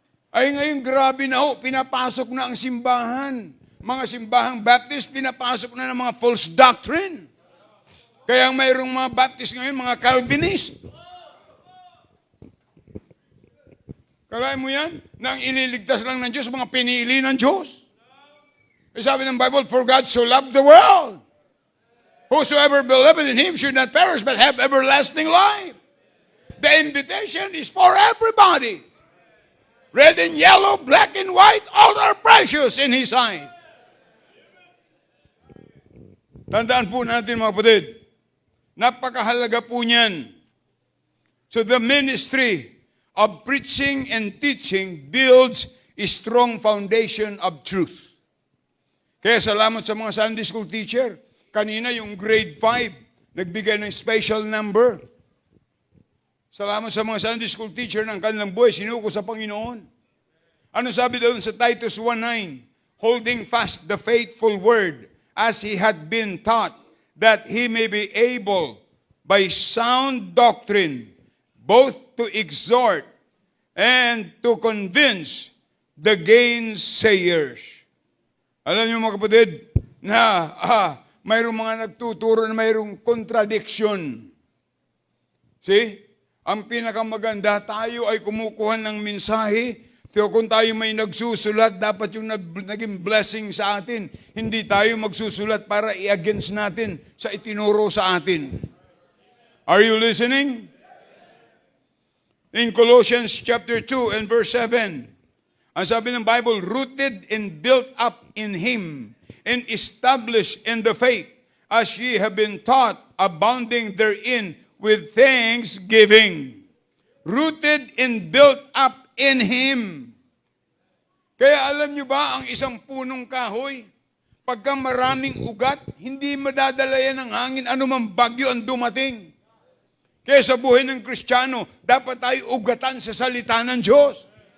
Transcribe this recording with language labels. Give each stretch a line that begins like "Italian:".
Filipino: Ay ngayon grabe na pinapasok na ang simbahan. Mga simbahang Baptist, pinapasok na ng mga false doctrine. Kaya mayroong mga Baptist ngayon, mga Calvinist. Kalahin mo yan? Nang ililigtas lang ng Diyos, mga pinili ng Diyos. Sabi ng
English: Bible, for God so loved the world. Whosoever believeth in Him should not perish, but have everlasting life. The invitation is for everybody. Red and yellow, black and white, all are precious in His sight.
Filipino: Tandaan po natin mga kapatid, napakahalaga po niyan.
English: So the ministry of preaching and teaching builds a strong foundation of truth.
Filipino: Kaya salamat sa mga Sunday school teacher. Kanina yung grade 5, nagbigay ng special number. Salamat sa mga Sunday school teacher ng kanilang buhay, sinuko sa Panginoon. Ano sabi doon sa Titus 1:9?
English: Holding fast the faithful word as he had been taught, that he may be able by sound doctrine both to exhort and to convince the gainsayers.
Filipino: Alam niyo mga kapatid, na mayroong mga nagtuturo na mayroong contradiction.
English: See?
Filipino: Ang pinakamaganda, tayo ay kumukuha ng mensahe. So kung tayo may nagsusulat, dapat yung naging blessing sa atin. Hindi tayo magsusulat para i-against natin sa itinuro sa atin.
English: Are you listening? In Colossians chapter 2 and verse 7,
Filipino: ang sabi ng Bible,
English: rooted and built up in Him and established in the faith, as ye have been taught, abounding therein with thanksgiving. Rooted and built up in Him.
Filipino: Kaya alam nyo ba, ang isang punong kahoy, pagka maraming ugat, hindi madadala yan ng hangin, anumang bagyo ang dumating. Kaya sa buhay ng Kristiyano, dapat tayo ugatan sa salita ng Diyos.